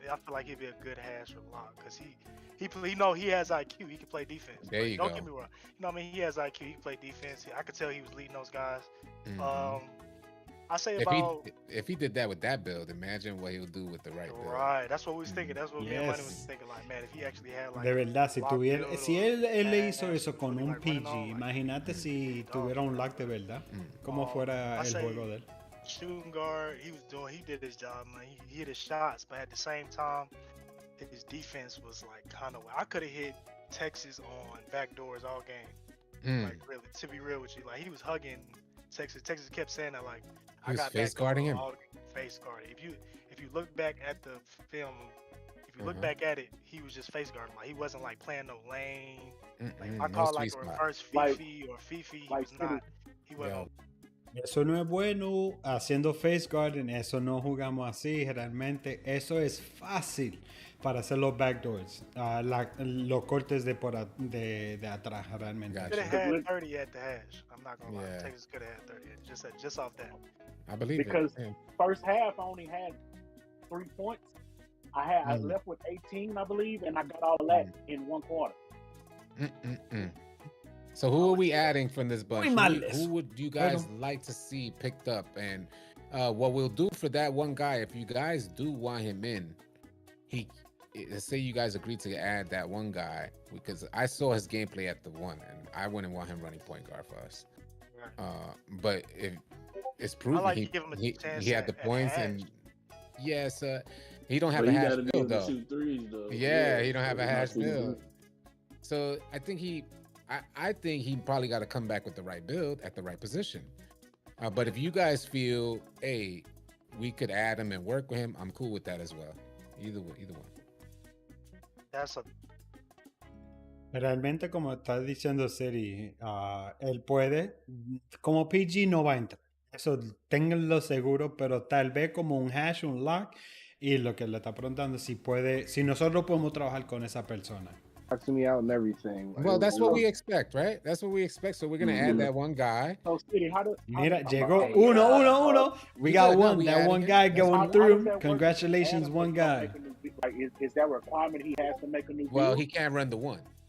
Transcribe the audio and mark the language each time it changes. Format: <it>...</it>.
<en>I feel like he'd be a good Hash or Lock because he has IQ. He can play defense. There you go. Don't get me wrong. What I mean? He has IQ. He can play defense. I could tell he was leading those guys. I say if he did that with that build, imagine what he'll do with the right build. Right, that's what we was thinking. That's what me and Money was thinking. Like, man, if he actually had like.</en> <es>De verdad, si él le hizo eso con un PG, imagínate si tuviera un lock de verdad, cómo fuera el juego de él.</es> <en>Shooting guard, he did his job, man. He hit his shots, but at the same time, his defense was like kind of. I could have hit Texas on backdoors all game. Like really, to be real with you, like he was hugging Texas. Texas kept saying that like. He was face guarding him. Face guarding. If you look back at the film, if you look back at it, he was just face guarding. Like he wasn't like playing no lane. Like I call like a reverse Fifi or Fifi. He was not. He wasn't.</en> <es>Eso no es bueno haciendo face guarding. Eso no jugamos así. Realmente eso es fácil para hacer los backdoors. Los cortes de atrás realmente.</es> <en>Could have had 30 at the Hash. I'm not gonna lie. Texas could have had 30 just off that. I believe because first half I only had 3 points. I left with 18, I believe, and I got all of that in one quarter. So who are we adding from this bunch? Who would you guys like to see picked up? And what we'll do for that one guy, if you guys do want him in, let's say you guys agree to add that one guy, because I saw his gameplay at the one, and I wouldn't want him running point guard for us. But if it's proven he had the points, and yes, he don't have a hash build though. Yeah, he don't have a hash build. So I think he probably got to come back with the right build at the right position. But if you guys feel, hey, we could add him and work with him, I'm cool with that as well. Either one.</en> <es>Realmente, como está diciendo Siri, él puede, como PG no va a entrar. Eso ténganlo seguro, pero tal vez como un hash, un lock, y lo que le está preguntando si puede, si nosotros podemos trabajar con esa persona.</es> <en>To me out and everything. Well, that's what we expect, right? That's what we expect. So we're gonna add that one guy. So, City,</en> <es>Mira, llegó uno.</es> <en>We got one. That one guy going through. Congratulations, one guy. Like, is that a requirement he has to make a new? Well, he can't run the one.</en>